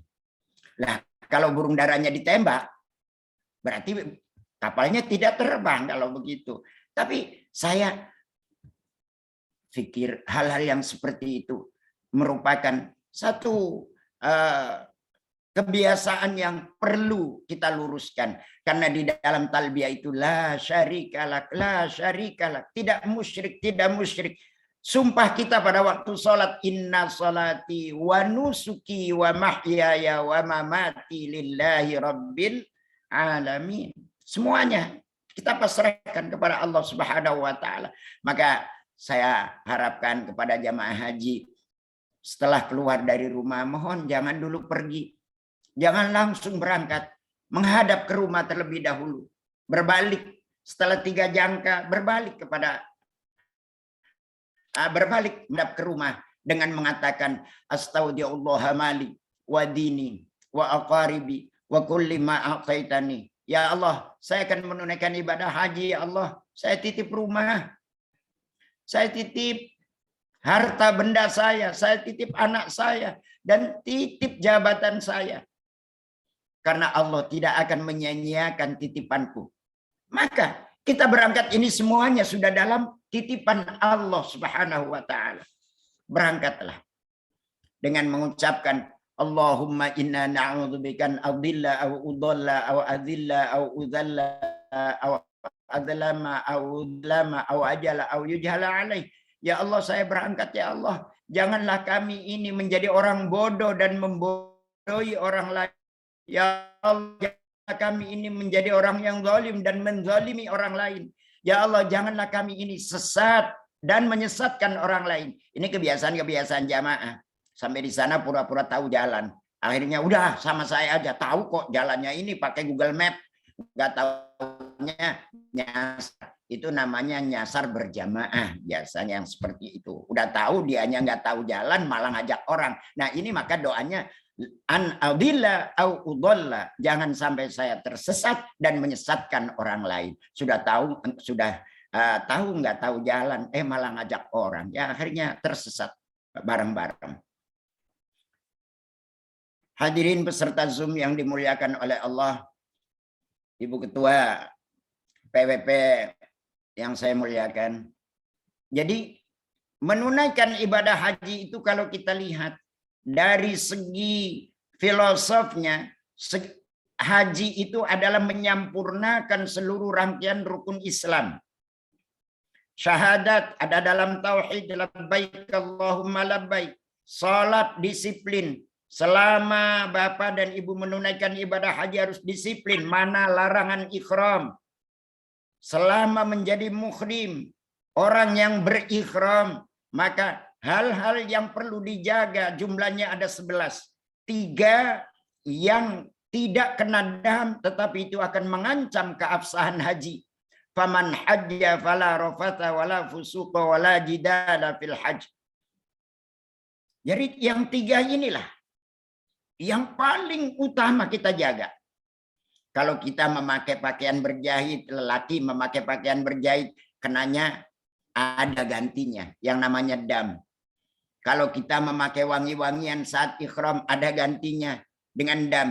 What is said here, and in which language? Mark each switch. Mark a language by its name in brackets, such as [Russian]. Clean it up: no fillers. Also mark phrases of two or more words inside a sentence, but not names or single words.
[Indonesian] Lah, kalau burung daranya ditembak, berarti kapalnya tidak terbang kalau begitu. Tapi saya pikir hal-hal yang seperti itu merupakan satu kebiasaan yang perlu kita luruskan. Karena di dalam talbiyah itu [Arabic] لا شريك لك، لا شريك لك. [Indonesian] Tidak musyrik, tidak musyrik. Sumpah kita pada waktu sholat, [Arabic] إن صلاتي ونسكي ومحياي ومماتي لله رب العالمين. [Indonesian] Semuanya kita pasrahkan kepada Allah [Arabic] سبحانه وتعالى. [Indonesian] Maka saya harapkan kepada jamaah haji, setelah keluar dari rumah, mohon jangan dulu pergi. Jangan langsung berangkat, menghadap ke rumah terlebih dahulu. Berbalik, setelah 3 jangka, berbalik menghadap ke rumah dengan mengatakan [Arabic] أستغفر الله مالي وديني وأقاربي وكل ما أعطيتني. [Indonesian] Ya Allah, saya akan menunaikan ibadah haji. Ya Allah, saya titip rumah, saya titip harta benda saya titip anak saya, dan titip jabatan saya. Karena Allah tidak akan menyia-nyiakan titipanku. Maka kita berangkat ini semuanya sudah dalam titipan Allah [Arabic] سبحانه وتعالى. [Indonesian] Berangkatlah dengan mengucapkan [Arabic] اللهم إنا نعوذ بك أن أضل أو أضل أو أضل أو أضل أو أظلم أو أظلم أو أجهل أو يجهل عليه. [Indonesian] Ya Allah, saya berangkat ya Allah. Janganlah kami ini menjadi orang bodoh dan membodohi orang lain. Ya Allah, janganlah kami ini menjadi orang yang zalim dan menzalimi orang lain. Ya Allah, janganlah kami ini sesat dan menyesatkan orang lain. Ini kebiasaan-kebiasaan jamaah. Sampai di sana pura-pura tahu jalan. Akhirnya udah sama saya aja, tahu kok jalannya ini pakai Google Map. Enggak tahunya nyasar. Itu namanya nyasar berjamaah. Biasanya yang seperti itu. Udah tahu dianya nggak tahu jalan, malah ngajak orang. Nah ini maka doanya [Arabic] أن أضل أو أضل, [Indonesian] jangan sampai saya tersesat dan menyesatkan orang lain. Sudah tahu nggak tahu jalan, malah ngajak orang, ya akhirnya tersesat bareng-bareng. Hadirin peserta Zoom yang dimuliakan oleh Allah, Ibu Ketua PWP yang saya muliakan. Jadi menunaikan ibadah haji itu kalau kita lihat dari segi filosofnya, haji itu adalah menyampurnakan seluruh rangkaian rukun Islam. Syahadat ada dalam tauhid, [Arabic] لبيك اللهم لبيك. [Indonesian] Salat disiplin, Selama Bapak dan Ibu menunaikan ibadah haji harus disiplin mana larangan ihram. Selama menjadi muhrim, orang yang berikhram, maka hal-hal yang perlu dijaga jumlahnya ada 11. 3 yang tidak kena dam tetapi itu akan mengancam keabsahan haji. [Arabic] فمن حج فلا رفث ولا فسوق ولا جدال في الحج. [Indonesian] Jadi yang 3 inilah yang paling utama kita jaga. Kalau kita memakai pakaian berjahit, lelaki memakai pakaian berjahit, kenanya ada gantinya yang namanya dam. Kalau kita memakai wangi-wangian saat ikhram ada gantinya dengan dam.